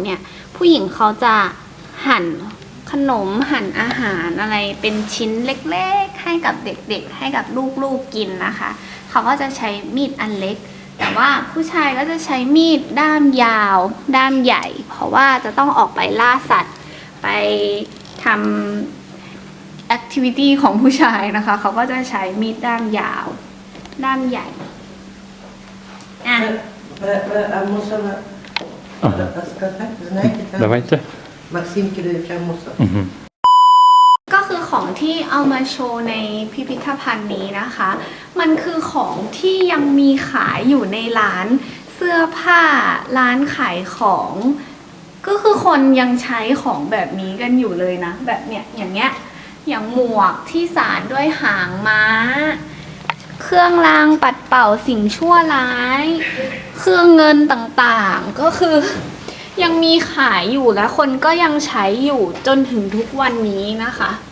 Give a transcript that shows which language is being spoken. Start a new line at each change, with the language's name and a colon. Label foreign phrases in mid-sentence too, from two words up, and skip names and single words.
Thai: เนี่ยผู้หญิงเขาจะหั่นขนมหั่นอาหารอะไรเป็นชิ้นเล็กๆให้กับเด็กๆให้กับลูกๆกินนะคะเขาก็จะใช้มีดอันเล็กแต่ว่าผู้ชายก็จะใช้มีดด้ามยาวด้ามใหญ่เพราะว่าจะต้องออกไปล่าสัตว์ไปทำแอคทิวิตี้ของผู้ชายนะคะเขาก็จะใช้มีดด้ามยาวด้ามใหญ่
Russian: Давайте. Максимке даем мусор.
Thai: ก็คือของที่เอามาโชว์ในพิพิธภัณฑ์นี้นะคะมันคือของที่ยังมี ขายอยู่ในร้านเสื้อผ้าร้านขายของก็คือคนยังใช้ของแบบนี้กันอยู่เลยนะแบบเนี้ยอย่างเงี้ยอย่างหมวกที่สานด้วยหางม้าเครื่องรางปัดเป่าสิ่งชั่วร้ายเครื่องเงินต่างๆก็คือยังมีขายอยู่และคนก็ยังใช้อยู่จนถึงทุกวันนี้นะคะ